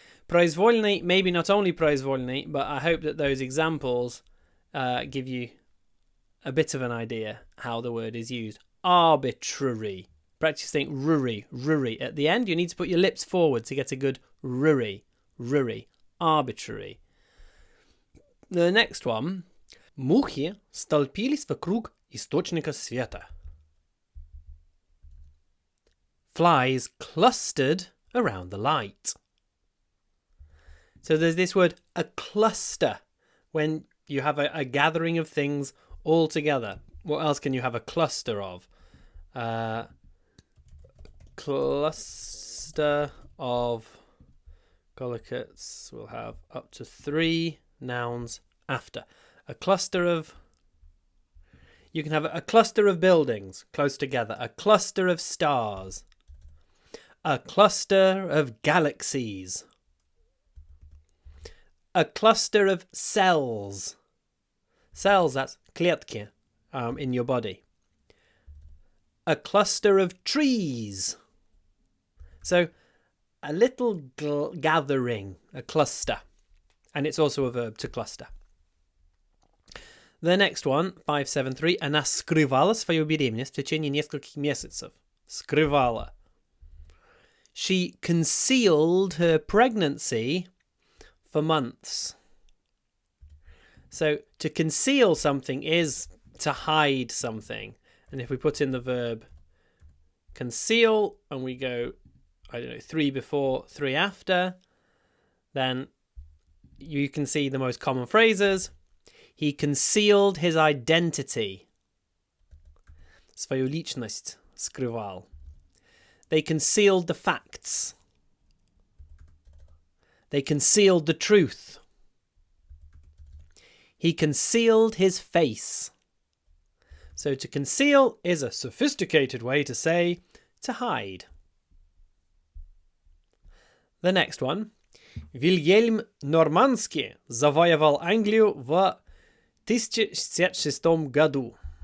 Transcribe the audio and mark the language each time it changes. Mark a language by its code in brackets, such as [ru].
[en] Произвольный, maybe not only произвольный, but I hope that those examples give you a bit of an idea how the word is used. Arbitrary. Practice saying ruri at the end. You need to put your lips forward to get a good ruri. Arbitrary. The next one. [ru] Мухи столпились вокруг источника света. [en] Flies clustered around the light. So there's this word, a cluster, when you have a gathering of things all together. What else can you have a cluster of? Cluster of collocates will have up to 3 nouns after. A cluster of... You can have a cluster of buildings close together. A cluster of stars. A cluster of galaxies. A cluster of cells. Cells, that's клетки in your body. A cluster of trees. So, a little gathering, a cluster. And it's also a verb to cluster. The next one, 573. [ru] Она скрывала свою беременность в течение нескольких месяцев. Скрывала. [en] She concealed her pregnancy for months. So, to conceal something is to hide something. And if we put in the verb conceal and we go, 3 before, 3 after, then you can see the most common phrases. He concealed his identity. [ru] Свою личность скрывал. [en] They concealed the facts. They concealed the truth. He concealed his face. So to conceal is a sophisticated way to say to hide. The next one. [ru] Вильгельм Нормандский завоевал Англию в 1066 году.